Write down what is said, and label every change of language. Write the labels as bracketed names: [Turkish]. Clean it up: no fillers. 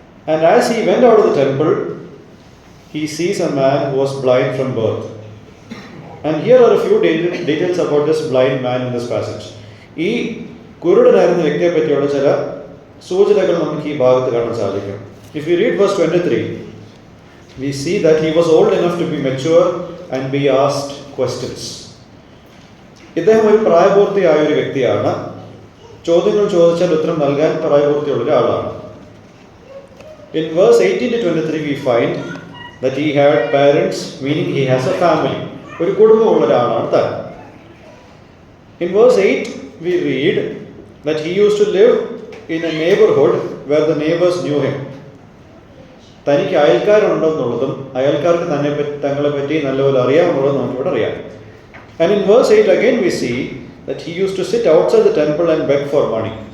[English] And as he went out of the temple, he sees a man who was blind from birth. And here are a few details about this blind man in this passage. [Malayalam] ഈ കുരുടനായിരുന്ന വ്യക്തിയെ പറ്റിയുള്ള ചില സൂചനകൾ നമുക്ക് ഈ ഭാഗത്ത് കാണാൻ സാധിക്കും. [English] If we read verse 23, we see that he was old enough to be mature and be asked questions. [Malayalam] ഇദ്ദേഹം ഒരു പ്രായപൂർത്തിയായ ഒരു വ്യക്തിയാണ്. ചോദ്യങ്ങൾ ചോദിച്ചാൽ ഉത്തരം നൽകാൻ പ്രായപൂർത്തിയുള്ള ഒരാളാണ്. [English] In verse 18 to 23 we find that he had parents, meaning he has a family. [Malayalam] ഒരു കുടുംബമുള്ള ഒരാളാണ് താൻ. [English] In verse 8 we read that he used to live in a neighborhood where the neighbors knew him. [Malayalam] തനിക്ക് അയൽക്കാരുണ്ടെന്നുള്ളതും അയൽക്കാർക്ക് തങ്ങളെ പറ്റി നല്ലപോലെ അറിയാമെന്നുള്ളതും നമുക്കിവിടെ അറിയാം. [English] And in verse 8 again we see that he used to sit outside the temple and beg for money.